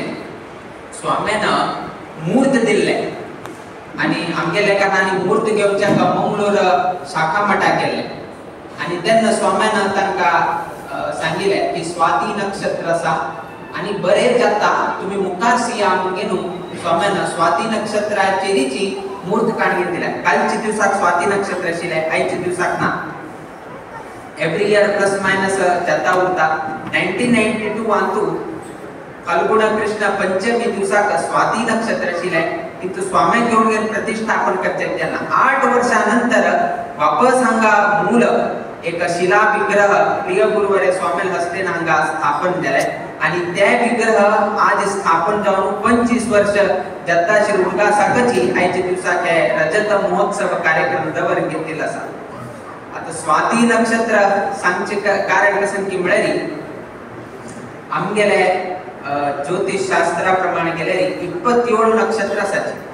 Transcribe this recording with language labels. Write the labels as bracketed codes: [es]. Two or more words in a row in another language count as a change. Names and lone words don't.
[kok] स्वामीन मूर्त दिल्ले आणि आमगे लेखांनी मूर्त घेवच्या मंगळूर शाखा मठाक गेले आणि तेन्ना स्वामीन तांकां सांगिल्ले की स्वाती नक्षत्र आसा आणि बरे जाता तुम्ही मुखार सिया म्हणून स्वामीन स्वाती नक्षत्राचेरीची मूर्त काडून दिल्या। कालच्या दिवसाक स्वाती नक्षत्र आशिल्ले आयच्या दिवसाक ना। [en] every year plus minus [kok] जाता उरता। 1992 अंतू फाल्गुन कृष्ण पंचमी दिवसाक स्वाती नक्षत्र आशिल्ले किंतु स्वामी घेऊन गेले प्रतिष्ठापन करते त्यांना 8 वर्षानंतर वापस हांगा मूल एक शिला विग्रह प्रिय गुरुवर्य स्वामी हस्तेन हांगा स्थापन झाले आणि त्या विग्रह आज स्थापन जावन 25 वर्ष जाता श्री उर्गा साकची आयच्या दिवसाक रजत महोत्सव कार्यक्रम दवर घेतलेला आसा। आता स्वाती नक्षत्र सांगचे कारण कसं की म्हळ्यारी आमगेले ज्योतिष शास्त्राप्रमाणे गेले 27 नक्षत्र आसात।